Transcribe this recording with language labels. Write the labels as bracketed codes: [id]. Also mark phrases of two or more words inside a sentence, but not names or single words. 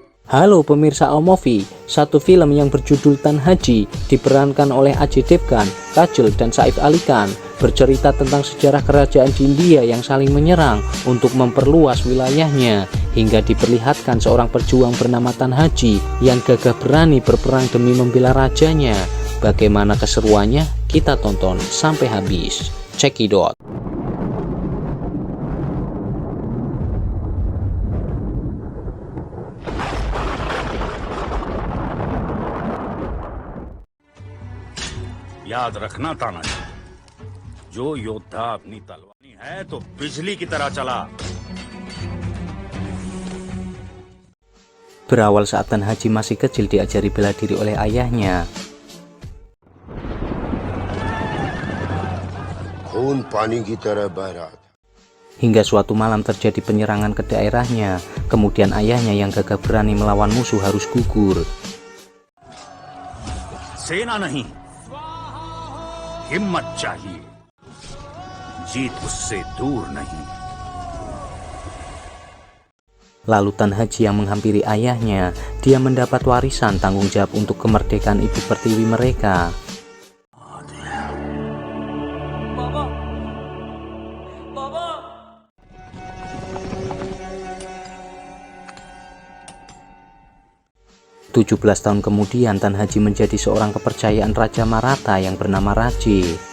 [id] Halo pemirsa Al-Movie, satu film yang berjudul Tan Haji diperankan oleh Ajay Devgan, Kajol, dan Saif Ali Khan, bercerita tentang sejarah kerajaan di India yang saling menyerang untuk memperluas wilayahnya, hingga diperlihatkan seorang pejuang bernama Tan Haji yang gagah berani berperang demi membela rajanya. Bagaimana keseruannya? Kita tonton sampai habis. [en] Check it out. [hi] याद रखना तानाजी, जो योद्धा अपनी तलवार है तो बिजली की तरह चला। [id] Berawal saat Tan Haji masih kecil diajari bela diri oleh ayahnya. [hi] खून पानी की तरह बह रहा था। [id] Hingga suatu malam terjadi penyerangan ke daerahnya. Kemudian ayahnya yang gagah berani melawan musuh harus gugur. [hi] सेना नहीं, हिम्मत चाहिए, जीत उससे दूर नहीं। [id] Lalu Tan Haji yang menghampiri ayahnya, dia mendapat warisan tanggung jawab untuk kemerdekaan ibu pertiwi mereka. [hi] Baba. Baba. [id] 17 tahun kemudian Tan Haji menjadi seorang kepercayaan Raja Maratha yang bernama Raje.